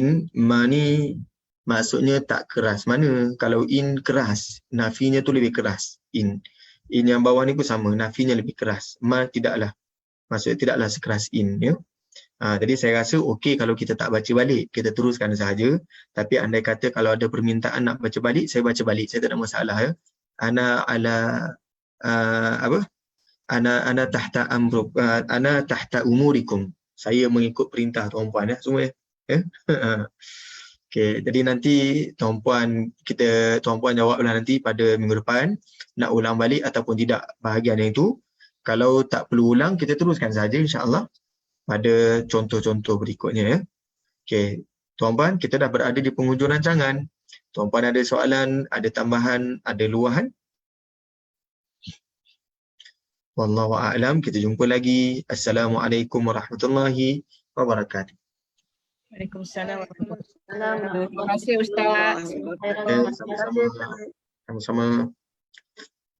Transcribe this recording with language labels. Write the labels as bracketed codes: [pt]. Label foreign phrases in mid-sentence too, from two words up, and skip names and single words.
[ms] Ma ni maksudnya tak keras. Mana kalau in keras, nafinya tu lebih keras. In yang bawah ni pun sama, nafinya lebih keras. Ma tidaklah. Maksudnya tidaklah sekeras in, ya. Jadi saya rasa okey kalau kita tak baca balik, kita teruskan sahaja. Tapi andai kata kalau ada permintaan nak baca balik, saya baca balik, saya tak ada masalah, ya. [ar] أنا على أنا تحت أمرك، أنا تحت أموركم. [ms] Saya mengikut perintah tuan-puan, ya, semua, ya. Okey, jadi nanti tuan-puan jawablah nanti pada minggu depan nak ulang balik ataupun tidak bahagian yang itu. Kalau tak perlu ulang, kita teruskan saja insya-Allah. pada contoh-contoh berikutnya ya. Okey, tuan-puan, kita dah berada di penghujung rancangan. Tuan-puan ada soalan, ada tambahan, ada luahan? [ar] والله أعلم. [ms] Kita jumpa lagi. [ar] السلام عليكم ورحمة الله وبركاته. وعليكم السلام ورحمة الله وبركاته. [ms] Terima kasih Ustaz. Sama-sama. Sama-sama.